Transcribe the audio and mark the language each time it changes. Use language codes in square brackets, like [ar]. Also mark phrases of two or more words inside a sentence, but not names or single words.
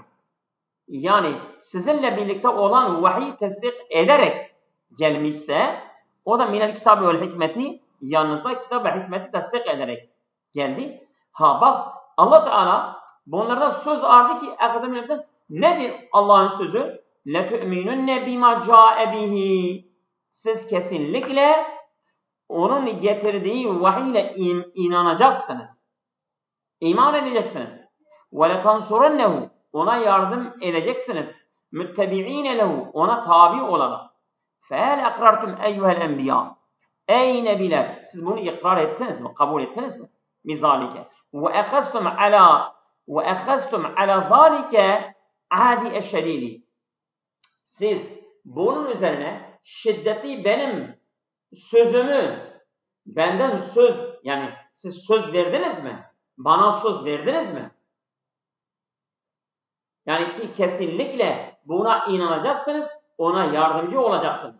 [tr] Yani sizinle birlikte olan vahiy tasdik ederek gelmişse, o da [ar] من الكتاب والحكمة, [tr] yanınızda kitap ve hikmeti tasdik ederek geldi. Bak Allah Teala bunlardan söz aldı ki nedir Allah'ın sözü? [ar] لَتُؤْمِنُنَّ بِمَا جَاءَ بِهِ. [tr] Siz kesinlikle onun getirdiği vahiyle inanacaksınız. İman edeceksiniz. وَلَتَنْصُرَنَّهُ. Ona yardım edeceksiniz. [ar] مُتَّبِعِينَ لَهُ. [tr] Ona tabi olarak. [ar] فَهَلْ اَقْرَرْتُمْ اَيُّهَا الْاَنْبِيَا. [tr] Ey nebiler! Siz bunu ikrar ettiniz mi? Kabul ettiniz mi? Mizalike. [ar] وَاَخَزْتُمْ عَلَى ذَٰلِكَ عَادِ اَشَّد۪يدِ. [tr] Siz bunun üzerine şiddetli benim sözümü, benden söz, yani siz söz verdiniz mi? Bana söz verdiniz mi? Yani ki kesinlikle buna inanacaksınız, ona yardımcı olacaksınız.